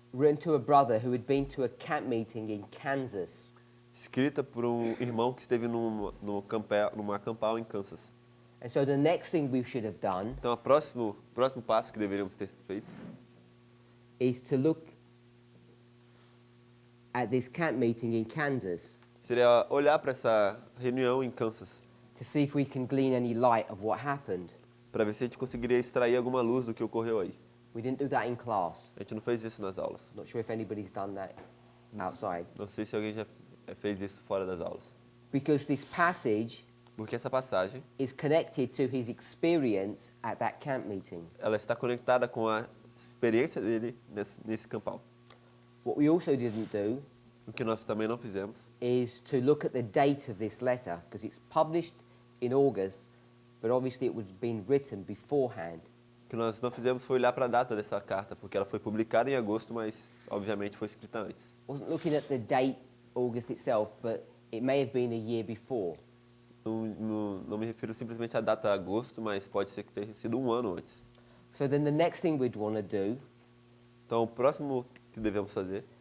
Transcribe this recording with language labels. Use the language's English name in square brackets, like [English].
[English] written to a brother who had been to a camp meeting in Kansas. [Portuguese] escrita por um irmão que esteve numa campal em Kansas. [English] And so the next thing we should have done [Portuguese] Então, o próximo passo que deveríamos ter feito [English] is to look at this camp meeting in Kansas [Portuguese] seria olhar para essa reunião em Kansas, [English] to see if we can glean any light of what happened. [Portuguese] para ver se a gente conseguiria extrair alguma luz do que ocorreu aí. [English] We didn't do that in class. [Portuguese] A gente não fez isso nas aulas. [English] Not sure if anybody's done that outside. [Portuguese] Não sei se alguém já fez isso fora das aulas. [English] Because this passage [Portuguese] Porque essa passagem, [English] is connected to his experience at that camp meeting. [Portuguese] ela está conectada com a experiência dele nesse campal. [English] What we also didn't do [Portuguese] O que nós também não fizemos [English] is to look at the date of this letter, because it's published in August, but obviously it would have been written beforehand. [Portuguese] O que nós não fizemos foi olhar para a data dessa carta, porque ela foi publicada em agosto, mas obviamente foi escrita antes. [English] Wasn't looking at the date, August itself, but it may have been a year before. [Portuguese] Não me refiro simplesmente à data agosto, mas pode ser que tenha sido um ano antes. [English] So then the next thing we'd want to do [Portuguese] Então, o próximo que devemos fazer